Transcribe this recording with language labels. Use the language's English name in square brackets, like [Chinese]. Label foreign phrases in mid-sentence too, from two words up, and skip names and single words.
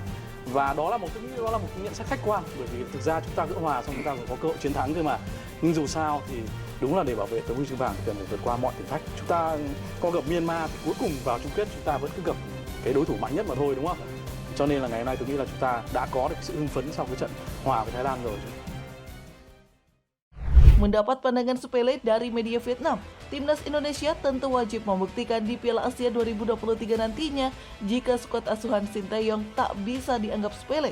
[Vietnamese] Và đó là một nhận xét khách quan, bởi vì thực ra chúng ta gỡ hòa xong chúng ta còn có cơ hội chiến thắng cơ mà. Nhưng dù sao thì đúng là để bảo vệ tấm huy chương vàng thì cần phải vượt qua mọi thử thách. Chúng ta có gặp Myanmar thì cuối cùng vào chung kết chúng ta vẫn cứ gặp cái đối thủ mạnh nhất mà thôi, đúng không? Cho nên là ngày hôm nay tôi nghĩ là chúng ta đã có được sự hưng phấn sau cái trận hòa với Thái Lan rồi. [Indonesian] Mendapat pandangan sepele dari media Vietnam, timnas Indonesia tentu wajib membuktikan di Piala Asia 2023 nantinya jika skuad asuhan Sinteyong tak bisa dianggap sepele.